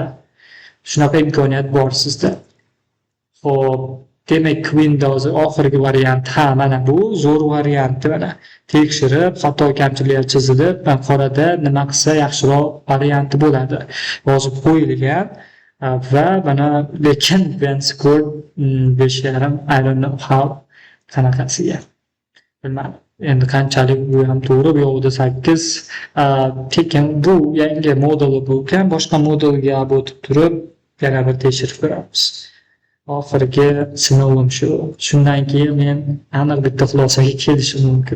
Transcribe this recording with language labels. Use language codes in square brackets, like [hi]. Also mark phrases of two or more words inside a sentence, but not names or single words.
[uz] Shunaqa imkoniyat bor sizda. Xo'p, demak, Windows oxirgi variant, mana bu zo'r varianti, mana tekshirib, xato kamchiliklar chizilib, qorada nima qilsa yaxshiroq varianti bo'ladi. Yozib qo'yilgan va mana lekin score 5,5, [en] I don't know how [uz] qanaqasiga. Bilmadim. Endi qanchalik bu ham to'g'ri, bu yoqda 8. Tekin bu yangi modeli bo'lgan, boshqa modelga o'tib turib, yana bir tekshirib ko'ramiz. Oxirgi sinovim shu. Shundan keyin men aniq bitta xulosaga kelishim mumkin.